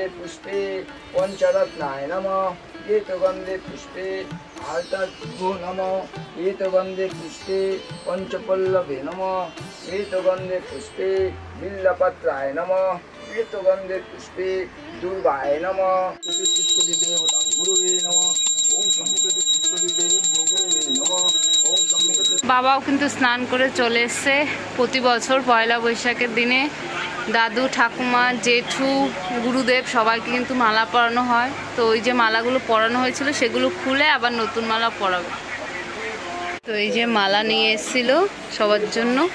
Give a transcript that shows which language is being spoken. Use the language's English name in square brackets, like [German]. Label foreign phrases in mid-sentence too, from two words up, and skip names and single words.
[Sanskrit] पुष्पे पंचरत्नाय नमः एतगंधे पुष्पे आर्तभ्यो नमः एतगंधे पुष्पे पंचपल्लवे नमः एतगंधे पुष्पे बिल्लपत्राय नमः एतगंधे पुष्पे दुर्गाय नमः देवतां गुरुवे नमः ओम सम्मुखते पुष्पदे देवी गुरुवे नमः ओम सम्मुखते। [Bangla] বাবাও কিন্তু স্নান করে চলে এসছে। প্রতি বছর পয়লা বৈশাখের দিনে দাদু ঠাকুমা জেঠু গুরুদেব সবাইকে কিন্তু মালা পরানো হয়। তো ওই যে মালাগুলো পরানো হয়েছিল সেগুলো খুলে আবার নতুন মালা পরাবে। তো এই যে মালা নিয়ে এসেছিল সবার জন্য।